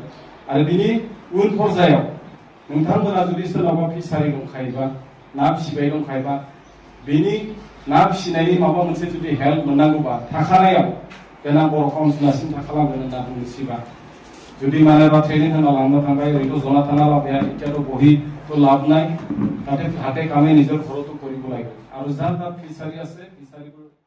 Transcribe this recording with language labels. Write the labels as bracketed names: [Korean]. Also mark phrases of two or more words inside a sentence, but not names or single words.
[Bodo] आरो बिनि उन पर्यायाव नोंथांमोना जुदि सोरनावबा फिसारि दंखायोबा, ना फिसिबाय दंखायोबा, बेनि ना फिसिनायनि माबा मोनसे जुदि हेल्प मोननांगौबा थाखानायाव देनां बर' काउन्सिला सिन्था खालामगोन होनना बुंनोसैबा जुदि मानोबा ट्रेनिं होना लांनो थांबाय ओरैनो जना थाना लाबाया [Assamese] এতিয়াতো বহিতো লাভ নাই, তাতে হাতে কামে নিজৰ ঘৰতো কৰিব লাগিব। আৰু যাৰ তাত ফিচাৰী আছে ফিচাৰীবোৰ